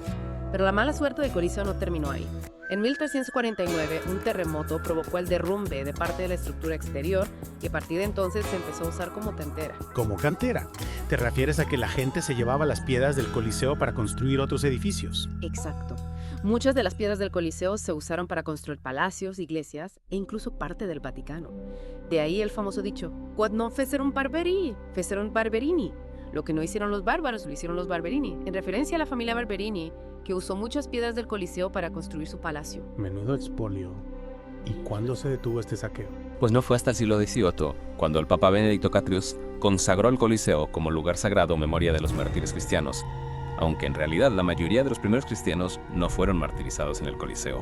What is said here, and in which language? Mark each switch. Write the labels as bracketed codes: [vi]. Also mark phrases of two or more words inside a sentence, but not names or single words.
[es] Pero la mala suerte de Coliseo no terminó ahí. En 1349, un terremoto provocó el derrumbe de parte de la estructura exterior y a partir de entonces se empezó a usar como cantera. ¿Como cantera? ¿Te refieres a que la gente se llevaba las piedras del Coliseo para construir otros edificios? Exacto. Muchas de las piedras del Coliseo se usaron para construir palacios, iglesias e incluso parte del Vaticano. De ahí el famoso dicho, [la] «Quod non fecerunt barbari, fecerunt barberini». [es] Lo que no hicieron los bárbaros, lo hicieron los Barberini, en referencia a la familia Barberini, que usó muchas piedras del Coliseo para construir su palacio. Menudo expolio. ¿Y cuándo se detuvo este saqueo? Pues no fue hasta el siglo XVIII, cuando el Papa Benedicto Catrius consagró el Coliseo como lugar sagrado en memoria de los mártires cristianos, aunque en realidad la mayoría de los primeros cristianos no fueron martirizados en el Coliseo.